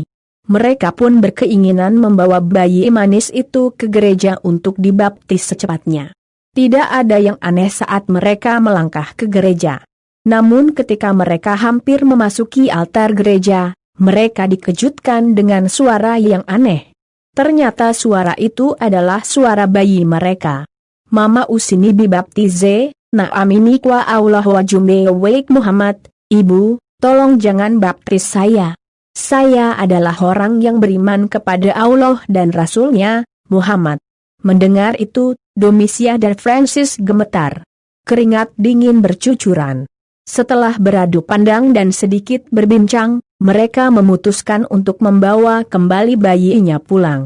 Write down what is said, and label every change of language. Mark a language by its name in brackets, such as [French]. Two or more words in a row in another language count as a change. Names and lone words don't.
[Indonesian] Mereka pun berkeinginan membawa bayi manis itu ke gereja untuk dibaptis secepatnya. Tidak ada yang aneh saat mereka melangkah ke gereja. Namun ketika mereka hampir memasuki altar gereja, mereka dikejutkan dengan suara yang aneh. Ternyata suara itu adalah suara bayi mereka. [Swahili] "Mama usini bibaptize, na aminikwa Allah wa jumbe wake Muhammad, [Indonesian] Ibu, tolong jangan baptis saya. Saya adalah orang yang beriman kepada Allah dan Rasul-Nya, Muhammad." Mendengar itu, Domitia dan Francis gemetar. Keringat dingin bercucuran. Setelah beradu pandang dan sedikit berbincang, mereka memutuskan untuk membawa kembali bayinya pulang.